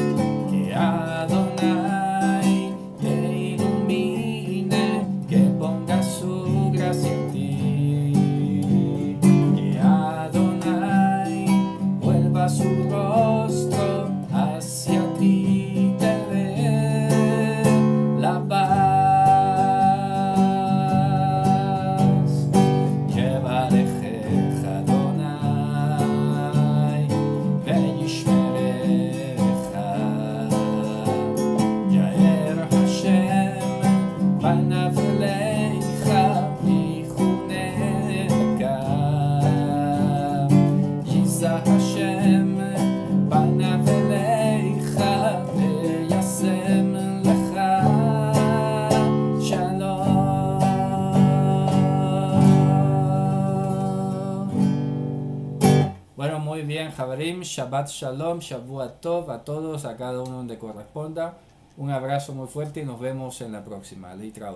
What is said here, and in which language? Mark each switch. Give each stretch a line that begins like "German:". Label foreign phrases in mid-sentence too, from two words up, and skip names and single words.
Spanish: Que Adonai te ilumine, que ponga su gracia en ti. Que Adonai vuelva su rostro hacia ti, te dé la paz.
Hebrew: יברכך אדוני וישמרך. יאר השם פניו אליך ויחנך. ישא השם פניו אליך וישם לך שלום.
Spanish: Bueno, muy bien,
Hebrew: חברים, שבת שלום, שבוע טוב
Spanish: a todos, a cada uno donde corresponda. Un abrazo muy fuerte y nos vemos en la próxima. Leitraot.